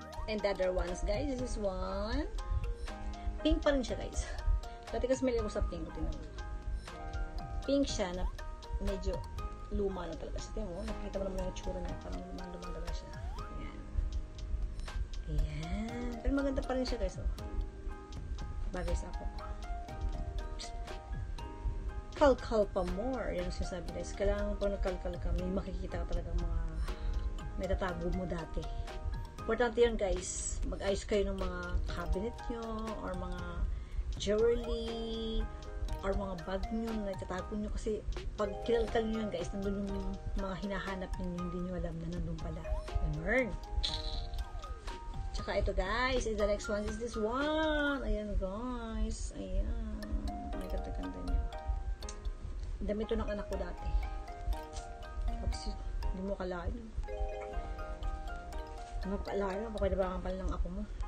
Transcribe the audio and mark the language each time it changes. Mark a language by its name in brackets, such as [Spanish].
[English] And the other ones guys, this is one. [Filipino] Pink pa rin siya guys. Dati kasi may ako sa pink. Pink siya na medyo luma na talaga siya. Tingnan mo, nakikita mo naman yung tsura niya. Parang lumang talaga siya. Ayan. Ayan. Pero maganda pa rin siya guys. Oh. Bagay sa ako. Kalkal pa more. Yan ang sinasabi guys. Kailangan pag nagkalkal ka, may makikita ka talaga mga may tatago mo dati. Importante yun guys. Mag-ayos kayo ng mga cabinet nyo or mga jewelry or mga bag nyo na itatago nyo kasi pag kinalkal nyo yun guys, nandun yung mga hinahanap nyo, hindi nyo alam na nandun pala. Ganun. Tsaka ito guys, [English] the next one is this one. [Filipino] Ayan guys. Ayan. Ang ganda-ganda niya. Damit ito ng anak ko dati. Tapos hindi mo kalain. Napakalain na, baka nabangan pala ng ako mo.